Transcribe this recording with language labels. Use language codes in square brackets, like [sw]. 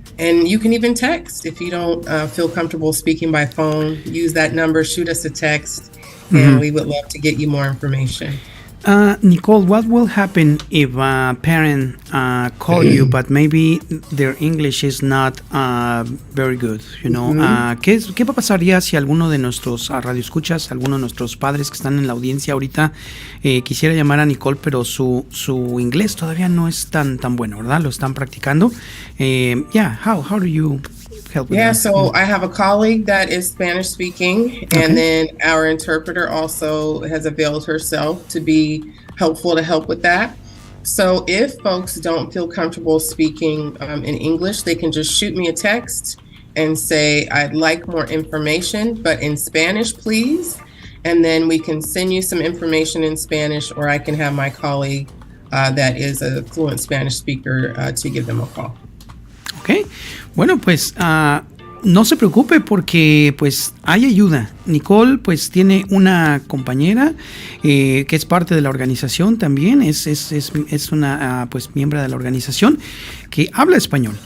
[en] And you can even text. If you don't feel comfortable speaking by phone, use that number, shoot us a text, and we would love to get you more information. Nicole, what will happen if a parent call you, but maybe their English is not very good? [es] ¿Qué pasaría si alguno de nuestros radioescuchas, alguno de nuestros padres que están en la audiencia ahorita quisiera llamar a Nicole, pero su inglés todavía no es tan bueno, ¿verdad? Lo están practicando. [en] How do you help with that? So I have a colleague that is Spanish speaking, and then our interpreter also has availed herself to be helpful to help with that. So if folks don't feel comfortable speaking in English, they can just shoot me a text and say, I'd like more information, but in Spanish, please. And then we can send you some information in Spanish, or I can have my colleague that is a fluent Spanish speaker to give them a call. [es] Ok, bueno, pues no se preocupe porque pues hay ayuda. Nicole pues tiene una compañera que es parte de la organización también, es una pues miembro de la organización que habla español.